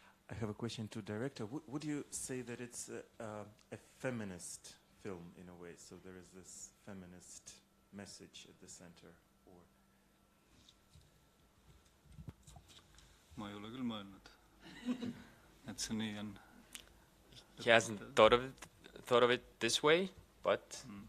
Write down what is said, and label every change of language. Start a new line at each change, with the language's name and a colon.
English: I have a question to director. Would you say that it's a feminist film in a way? So there is this feminist message at the center, or?
Estonian: Ma ei ole küll mõelnud, et see nii on.
English: He hasn't thought of it this way, but